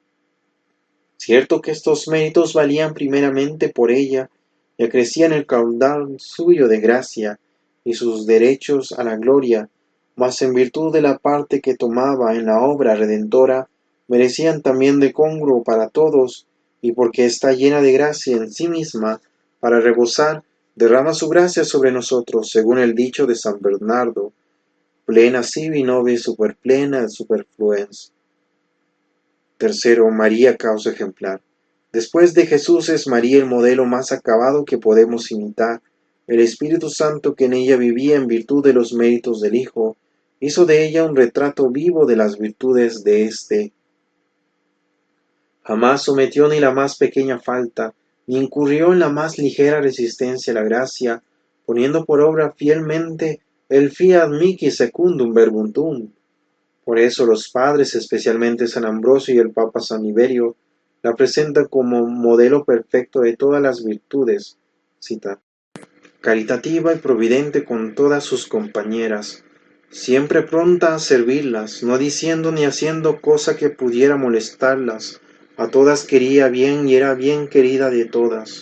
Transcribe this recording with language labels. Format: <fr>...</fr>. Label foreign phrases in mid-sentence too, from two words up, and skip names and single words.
<es>Cierto que estos méritos valían primeramente por ella y acrecían el caudal suyo de gracia y sus derechos a la gloria, mas en virtud de la parte que tomaba en la obra redentora, merecían también de congruo para todos, y porque está llena de gracia en sí misma, para rebosar, derrama su gracia sobre nosotros, según el dicho de San Bernardo,</es> <la>plena sibi nove superplena superfluens.</la> <es>Tercero, María causa ejemplar. Después de Jesús es María el modelo más acabado que podemos imitar. El Espíritu Santo que en ella vivía en virtud de los méritos del Hijo, hizo de ella un retrato vivo de las virtudes de éste. Jamás sometió ni la más pequeña falta, ni incurrió en la más ligera resistencia a la gracia, poniendo por obra fielmente el</es> <la>fiat mihi secundum verbuntum.</la> <es>Por eso los padres, especialmente San Ambrosio y el Papa San Liberio, la presentan como modelo perfecto de todas las virtudes. Cita: caritativa y providente con todas sus compañeras, siempre pronta a servirlas, no diciendo ni haciendo cosa que pudiera molestarlas, a todas quería bien y era bien querida de todas.</es>